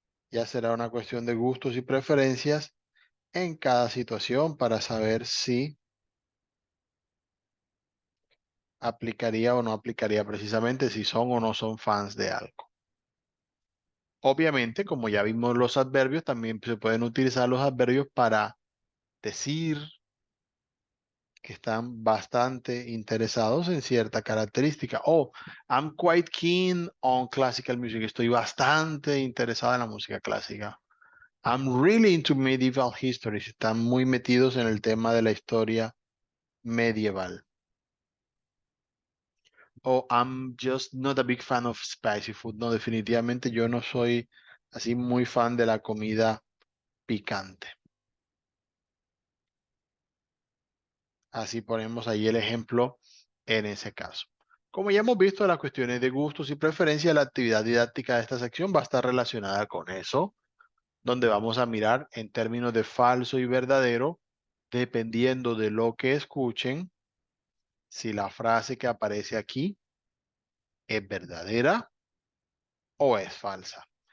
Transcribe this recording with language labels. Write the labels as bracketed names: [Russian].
[Spanish] Ya será una cuestión de gustos y preferencias en cada situación para saber si aplicaría o no aplicaría precisamente si son o no son fans de algo. Obviamente, como ya vimos los adverbios, también se pueden utilizar los adverbios para decir que están bastante interesados en cierta característica. [English] Oh, I'm quite keen on classical music. [Spanish] Estoy bastante interesada en la música clásica. [English] I'm really into medieval history. [Spanish] Están muy metidos en el tema de la historia medieval. [English] O I'm just not a big fan of spicy food. [Spanish] No, definitivamente yo no soy así muy fan de la comida picante. Así ponemos ahí el ejemplo en ese caso. Como ya hemos visto, las cuestiones de gustos y preferencias, la actividad didáctica de esta sección va a estar relacionada con eso, donde vamos a mirar en términos de falso y verdadero, dependiendo de lo que escuchen, si la frase que aparece aquí es verdadera o es falsa.